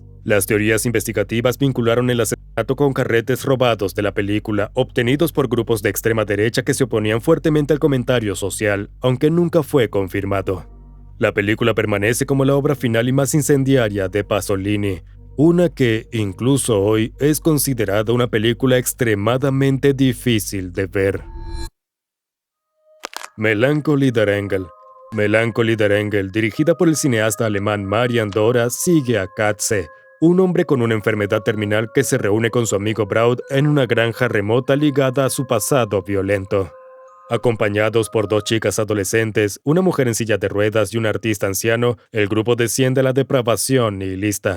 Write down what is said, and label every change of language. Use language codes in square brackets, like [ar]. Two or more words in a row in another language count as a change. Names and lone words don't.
[es] Las teorías investigativas vincularon el asesinato con carretes robados de la película, obtenidos por grupos de extrema derecha que se oponían fuertemente al comentario social, aunque nunca fue confirmado. La película permanece como la obra final y más incendiaria de Pasolini, una que, incluso hoy, es considerada una película extremadamente difícil de ver. Melancholy der Engel. Melancholy der Engel, dirigida por el cineasta alemán Marian Dora, sigue a Katze, un hombre con una enfermedad terminal que se reúne con su amigo Braud en una granja remota ligada a su pasado violento. Acompañados por 2 chicas adolescentes, una mujer en silla de ruedas y un artista anciano, el grupo desciende a la depravación nihilista.